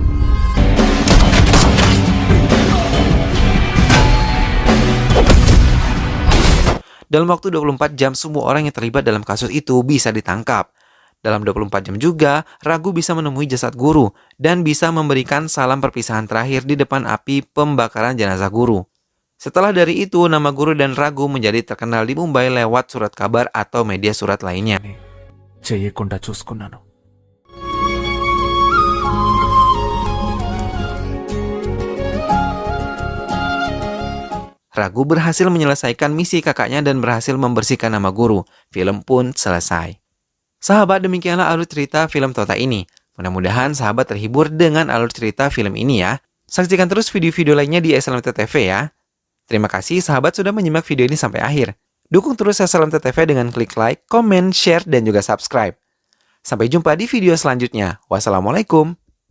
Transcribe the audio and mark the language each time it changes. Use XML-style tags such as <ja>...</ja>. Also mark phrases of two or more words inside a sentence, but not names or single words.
<id>Dalam waktu 24 jam, semua orang yang terlibat dalam kasus itu bisa ditangkap. Dalam 24 jam juga, Ragu bisa menemui jasad guru dan bisa memberikan salam perpisahan terakhir di depan api pembakaran jenazah guru. Setelah dari itu, nama guru dan Ragu menjadi terkenal di Mumbai lewat surat kabar atau media surat lainnya.</id> <te>చేయకుండా చూసుకున్నాను.</te> <id>Ragu berhasil menyelesaikan misi kakaknya dan berhasil membersihkan nama guru. Film pun selesai. Sahabat, demikianlah alur cerita film Tota ini. Mudah-mudahan sahabat terhibur dengan alur cerita film ini ya. Saksikan terus video-video lainnya di SLMT TV ya. Terima kasih sahabat sudah menyimak video ini sampai akhir. Dukung terus SLMT TV dengan klik</id> <en>like, comment, share,</en> <id>dan juga subscribe. Sampai jumpa di video selanjutnya. Wassalamualaikum.</id>